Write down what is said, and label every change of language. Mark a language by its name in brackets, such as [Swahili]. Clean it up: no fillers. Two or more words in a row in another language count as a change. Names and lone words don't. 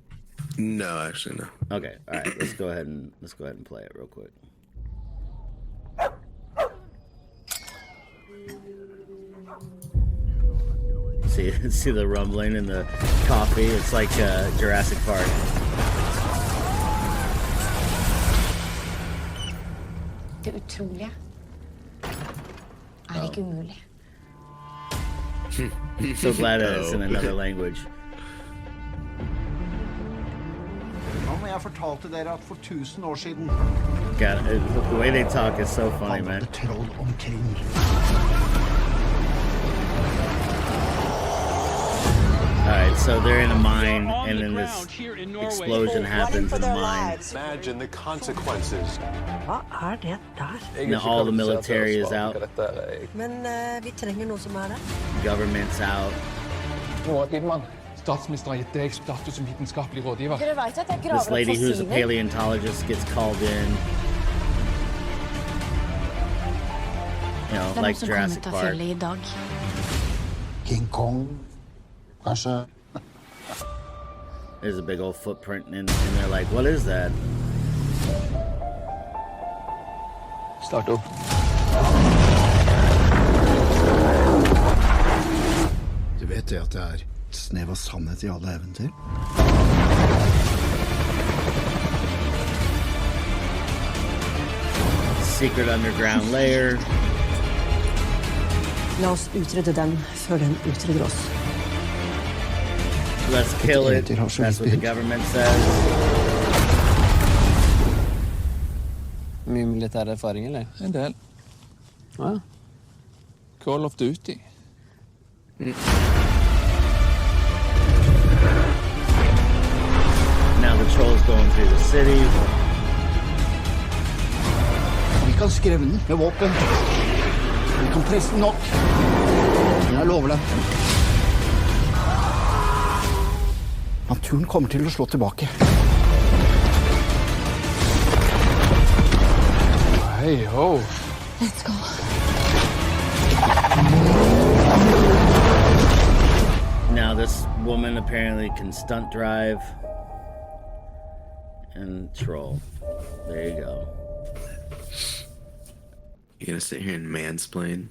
[English] No, actually no. Okay, all right. Let's go ahead and play it real quick. See the rumbling in the coffee. It's like Jurassic Park. [Norwegian] Det utroliga er ikke umulig. [English] So glad that it's in another language. [Norwegian] Om jeg fortalte dere at for 1000 år siden [English] God, the way they talk is so funny, man. [Norwegian] vandret troll omkring. [English] All right, so they're in a mine, and then this explosion happens in the mine. Imagine the consequences. [Norwegian] Hva er det der? [English] Now all the military is out, [Norwegian] Men vi trenger noe som er det. [English] government's out. [Norwegian] Statsministeren har gitt deg status som vitenskapelig rådgiver. Dere vet at jeg [English] This [Norwegian] graver [English] lady [Norwegian] opp [English] who's a [Norwegian] fossiler. [English] paleontologist gets called in. You know, [Norwegian] Det er noen [English] like [Norwegian] som kom [English] Jurassic [Norwegian] ut av [English] Park. [Norwegian] fjellet i dag. King Kong, kanskje. [English] There's a big old footprint, and they're like, "What is that?" [Norwegian] Start opp. Du vet det at det er et snev av sannhet i alle eventyr? [English] Secret underground lair. [Norwegian] La oss utrydde den før den utrydder oss. [English] Let's kill it. That's what the government says. [Norwegian] Mye militær erfaring, eller? En del. Ja. [English] Call of Duty. Now the troll's going through the city. [Norwegian] Vi kan skremme den med våpen. Vi kan presse den nok. Jeg lover deg. Naturen kommer til å slå tilbake. Hei, ho. [English] Let's go. Now this woman apparently can stunt drive. And troll. There you go. You gonna sit here and mansplain?